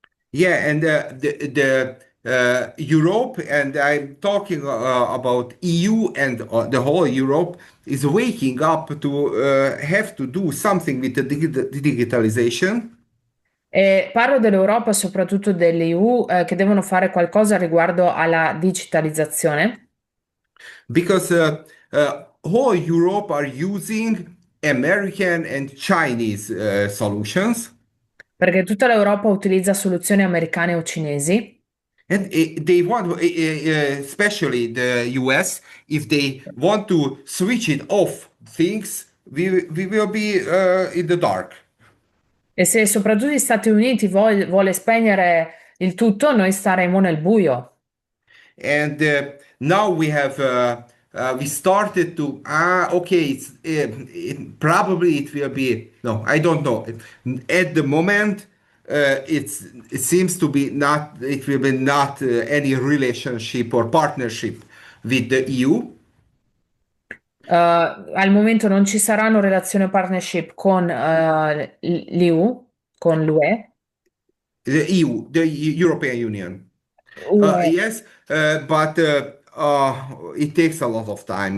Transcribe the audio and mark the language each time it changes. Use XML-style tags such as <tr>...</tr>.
<en>Yeah, and the Europe, and I'm talking about EU and the whole Europe is waking up to have to do something with the digitalization.</en> <it>E parlo dell'Europa, soprattutto dell'EU, che devono fare qualcosa riguardo alla digitalizzazione.</it> <en>Because whole Europe are using American and Chinese solutions,</en> <it>Perché tutta l'Europa utilizza soluzioni americane o cinesi</it> <en>and they want, especially the US, if they want to switch it off things, we will be in the dark.</en> <it>e se soprattutto gli Stati Uniti vuole spegnere il tutto, noi staremo nel buio.</it> <en>And now we started to okay, probably it will be, no, I don't know. At the moment, it seems to be not, it will be not any relationship or partnership with the EU.</en> <it>Al momento non ci saranno relazioni o partnership con l'EU, con l'UE.</it> <en>The EU, the European Union.</en> <it>UE.</it> <en>Yes, but it takes a lot of time.</en>